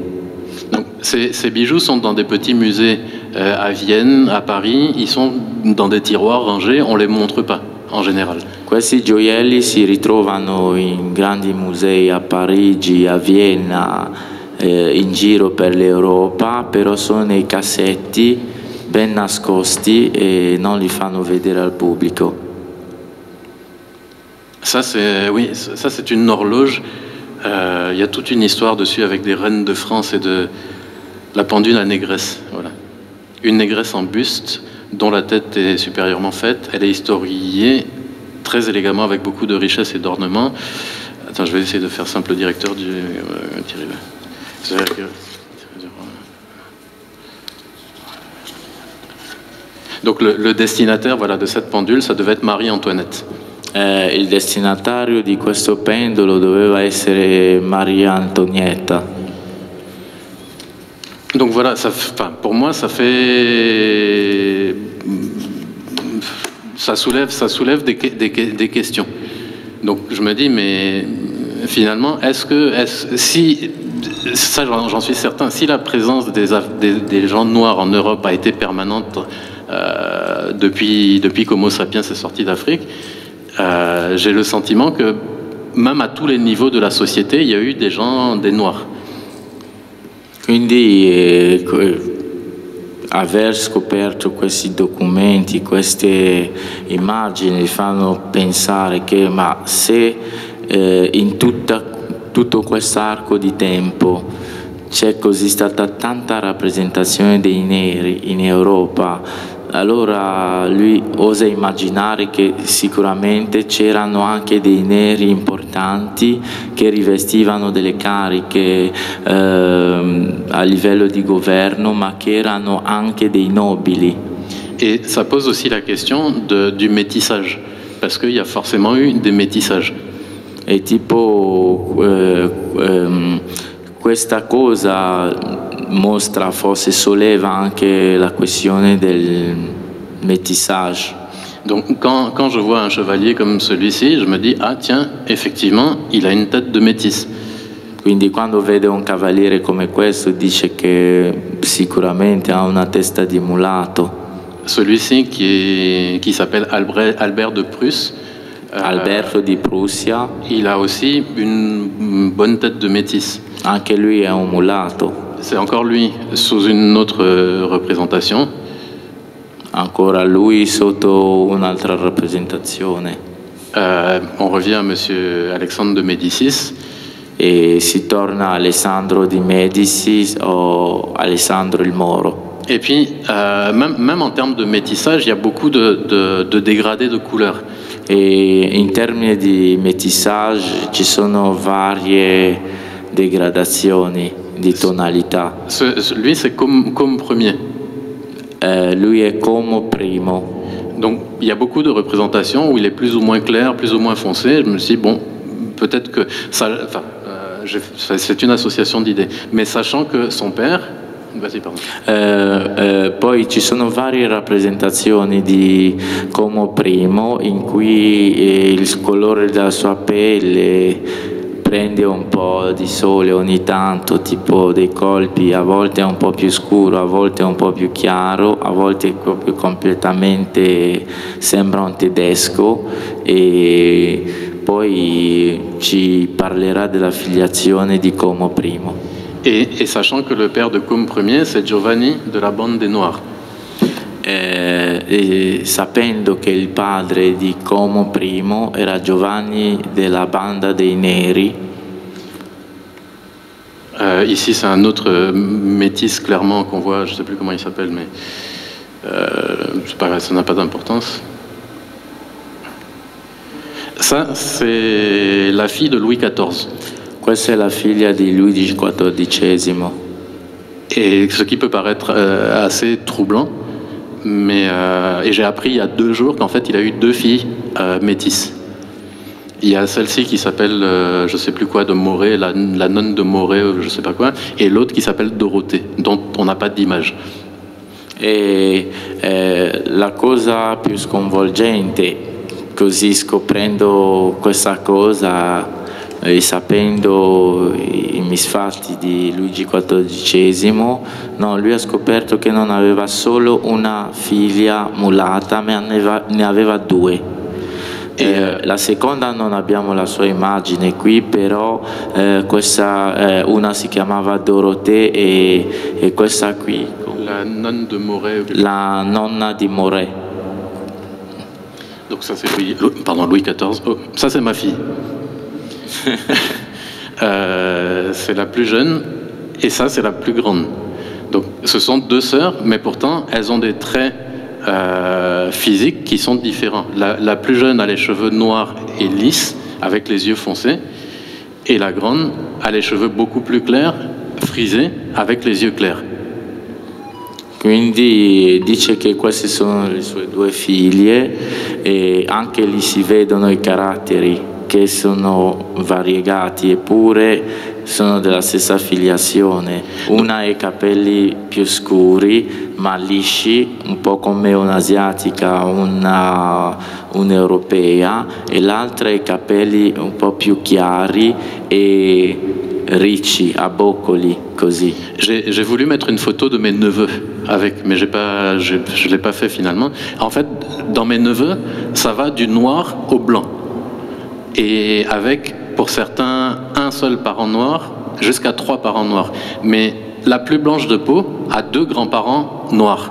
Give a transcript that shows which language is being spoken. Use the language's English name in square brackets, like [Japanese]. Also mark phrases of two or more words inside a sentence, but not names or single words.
[French] Donc, ces bijoux sont dans des petits musées à Vienne, à Paris, ils sont dans des tiroirs rangés, on ne les montre pas en général. [Italian] Questi gioielli si ritrovano in grandi musei a Parigi, a Vienna, in giro per l'Europa, però sono nei cassetti ben nascosti e non li fanno vedere al pubblico. [French] Ça c'est une horloge. Il y a toute une histoire dessus avec des reines de France et de la pendule à négresse. Voilà. Une négresse en buste dont la tête est supérieurement faite. Elle est historiée très élégamment avec beaucoup de richesse et d'ornements. Attends, je vais essayer de faire simple, le directeur du Donc le destinataire, voilà, de cette pendule, ça devait être Marie-Antoinette. [Italian] Il destinatario di questo pendolo doveva essere Maria Antonietta. [French] Donc voilà, pour moi, ça fait ça soulève des questions. Donc je me dis, mais finalement, si, ça j'en suis certain, si la présence des gens noirs en Europe a été permanente depuis qu'Homo sapiens est sorti d'Afrique, j'ai le sentiment que même à tous les niveaux de la société, il y a eu des noirs. [Italian] Quindi aver scoperto questi documenti, queste immagini fanno pensare che ma se in tutto quest'arco di tempo c'è così stata tanta rappresentazione dei neri in Europa, allora lui osa immaginare che sicuramente c'erano anche dei neri importanti che rivestivano delle cariche a livello di governo, ma che erano anche dei nobili. [French] Et ça pose aussi la question du métissage, parce qu'il y a forcément eu des métissages. [Italian] E tipo questa cosa mostra, forse solleva anche la questione del métissage. [French] Donc quand je vois un chevalier comme celui-ci, je me dis, ah tiens, effectivement, il a une tête de métis. [Italian] Quindi quando vede un cavaliere come questo dice che sicuramente ha una testa di mulato. [French] Celui-ci qui s'appelle Albert de Prusse. [Italian] Alberto di Prussia. [French] Il a aussi une bonne tête de métis. [Italian] Anche lui è un mulato. [French] C'est encore lui, sous une autre représentation. [Italian] Ancora lui sotto un'altra rappresentazione. [French] On revient à Monsieur Alexandre de Médicis. [Italian] E si torna a Alessandro di Médicis o Alessandro il Moro. [French] Et puis, même en termes de métissage, il y a beaucoup de dégradés de couleurs. [Italian] E in termini di métissage ci sono varie degradazioni di tonalità. [French] Lui, c'est comme premier. [Italian] Lui è Como primo. [French] Donc, il y a beaucoup de représentations où il est plus ou moins clair, plus ou moins foncé. Je me suis dit, bon, peut-être que ça... Enfin, c'est une association d'idées. Mais sachant que son père... Vas-y, pardon. [Italian] Poi ci sono varie rappresentazioni di Como primo in cui il colore della sua pelle prende un po' di sole ogni tanto, tipo dei colpi, a volte è un po' più scuro, a volte è un po' più chiaro, a volte proprio completamente sembra un tedesco. E poi ci parlerà della filiazione di Como primo. [French] Et sachant que le père de Comme Ier, c'est Giovanni de la bande des Noirs. [Italian] E sapendo che il padre di Como I era Giovanni della banda dei Neri. [French] Ici, c'est un autre métis clairement qu'on voit, je ne sais plus comment il s'appelle, mais c'est pas grave, ça n'a pas d'importance. Ça, c'est la fille de Louis XIV. [Italian] Questa è la figlia di Luigi XIV. [French] Et ce qui peut paraître assez troublant, mais et j'ai appris il y a 2 jours qu'en fait il a eu 2 filles métisses. Il y a celle-ci qui s'appelle, je sais plus quoi, de Moret, la nonne de Moret, je sais pas quoi, et l'autre qui s'appelle Dorothée, dont on n'a pas d'image. [Italian] E la cosa più sconvolgente, così scoprendo questa cosa e sapendo i misfatti di Luigi XIV, no, lui ha scoperto che non aveva solo una figlia mulata, ma ne aveva 2. La seconda non abbiamo la sua immagine qui, però questa, una si chiamava Dorothée e questa qui, [French] la nonne de Moret. [Italian] La nonna di Moret. [French] Donc ça c'est Louis XIV. Oh, ça c'est ma fille. C'est la plus jeune et ça c'est la plus grande. Donc ce sont 2 sœurs, mais pourtant elles ont des traits physiques qui sont différents. La plus jeune a les cheveux noirs et lisses avec les yeux foncés, et la grande a les cheveux beaucoup plus clairs, frisés, avec les yeux clairs. [Italian] Quindi dice che queste sono le sue 2 figlie e anche lì si vedono i caratteri che sono variegati, eppure sono della stessa affiliazione. Una ha i capelli più scuri ma lisci, un po' come un'asiatica, un'europea, et l'altra ha i capelli un po' più chiari e ricci, a boccoli, così. [French] J'ai voulu mettre une photo de mes neveux avec, mais je ne l'ai pas fait finalement. En fait, dans mes neveux, ça va du noir au blanc. Et avec, pour certains, un seul parent noir, jusqu'à 3 parents noirs. Mais la plus blanche de peau a 2 grands-parents noirs.